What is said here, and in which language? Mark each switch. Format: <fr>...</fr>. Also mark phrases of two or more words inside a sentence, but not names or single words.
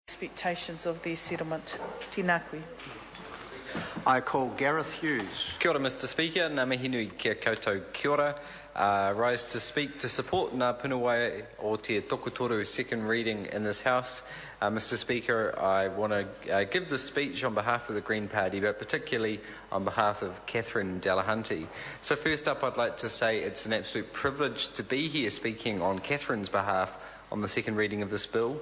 <en>expectations of their settlement.</en> <mi>Tēnā koe.</mi> <en>I call Gareth Hughes.</en> <mi>Kia ora,</mi> <en>Mr Speaker.</en> <mi>Ngā mihi nui kia koutou kia ora.</mi> <en>Rise to speak to support</en> <mi>ngā Punawai o te Tokotoru</mi> <en>second reading in this House. Mr Speaker, I want to give this speech on behalf of the Green Party, but particularly on behalf of Catherine Delahunty. So first up, I'd like to say it's an absolute privilege to be here speaking on Catherine's behalf on the second reading of this bill.</en>